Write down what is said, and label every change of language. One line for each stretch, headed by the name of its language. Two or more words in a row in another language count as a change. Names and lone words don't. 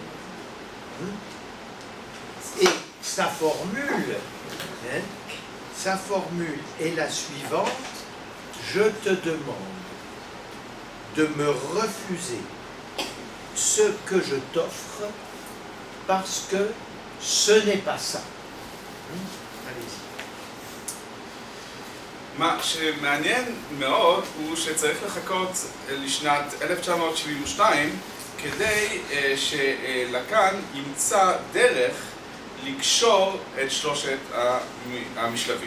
French: Et sa formule est la suivante: je te demande de me refuser ce que je t'offre parce que ce n'est pas ça. Allez-y.
Hebrew: מה שמעניין מאוד הוא שצריך לחכות לשנת 1972 כדי שלקאן ימצא דרך לקשור את שלושת המשלבים.